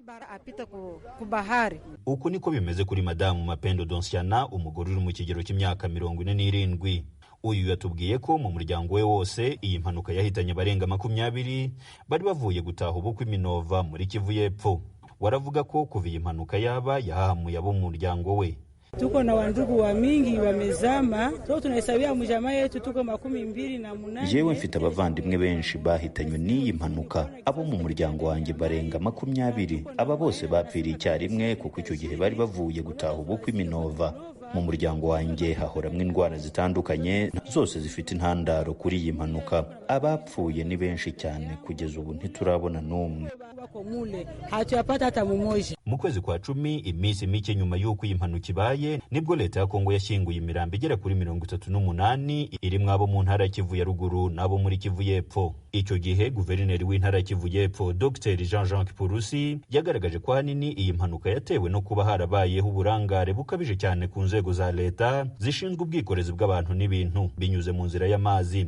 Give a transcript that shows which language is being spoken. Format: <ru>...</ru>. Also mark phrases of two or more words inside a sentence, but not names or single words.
<rw>Uko niko bimeze kuri Madamu Mapendo Donsiana, umugore uri mu kigero cy'imyaka 47. Uyu yatubwiye ko mu muryango we wose iyi mpanuka yahitanye barenga 20 bari bavuye gutaha ubukwe Minova muri Kivu y'Epfo. Waravuga ko kuva iyi mpanuka yaba yahahamuye abo mu muryango we.</rw> <sw>Tuko na wandugu wa mingi wamezama, so tunahesabia mjamaa yetu tuko 28.</sw> <rw>Jewe mfite abavandimwe benshi bahitanywe n'iyi mpanuka, abo mu muryango wanjye barenga 20. Aba bose bapfiriye icyarimwe kuko icyo gihe bari bavuye gutaha ubukwe Minova. Mu muryango wanjye hahoramwe indwara zitandukanye, zose zifite intandaro kuri iyi mpanuka. Abapfuye ni benshi cyane, kugeza ubu ntiturabona n'umwe.</rw> <sw>Hatuyapata hata mmoja.</sw> <rw>Mu kwezi kwa 10, iminsi mike nyuma y'uko iyi mpanuka ibaye, nibwo leta ya Kongo yashyinguye imirambo igera kuri 38 irimo abo mu ntara ya Kivu ya ruguru n'abo muri Kivu y'Epfo. Icyo gihe guverineri w'intara ya Kivu y'Epfo Dr Jean Kipurusi yagaragaje ko hanini iyi mpanuka yatewe no kuba harabayeho uburangare bukabije cyane ku nzego za leta zishinzwe ubwikorezi bw'abantu n'ibintu binyuze mu nzira y'amazi.</rw>